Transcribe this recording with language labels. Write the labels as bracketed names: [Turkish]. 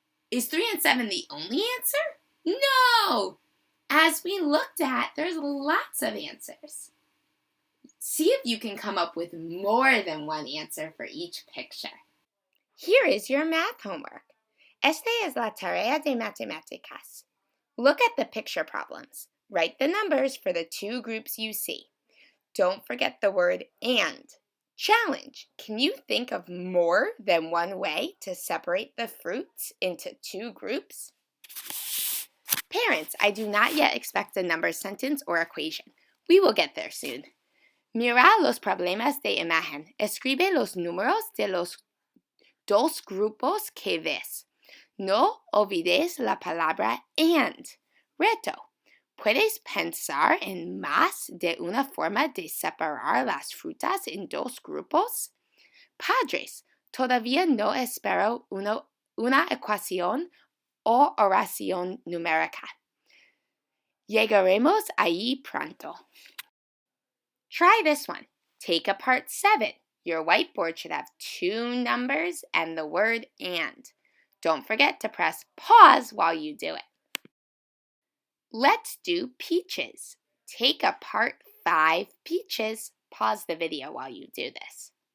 [English] Is 3 and 7 the only answer? No! As we looked at, there's lots of answers. See if you can come up with more than one answer for each picture. Here is your math homework. [Spanish] Esta es la tarea de matemáticas. [English] Look at the picture problems. Write the numbers for the 2 groups you see. Don't forget the word and. Challenge. Can you think of more than one way to separate the fruits into 2 groups? Parents, I do not yet expect a number sentence or equation. We will get there soon. [Spanish] Mira los problemas de imagen. Escribe los números de los 2 grupos que ves. No olvides la palabra and. Reto. ¿Puedes pensar en más de una forma de separar las frutas en 2 grupos? Padres, todavía no espero una ecuación o oración numérica. Llegaremos allí pronto. [English] Try this one. Take apart 7. Your whiteboard should have 2 numbers and the word and. Don't forget to press pause while you do it. Let's do peaches. Take apart 5 peaches. Pause the video while you do this.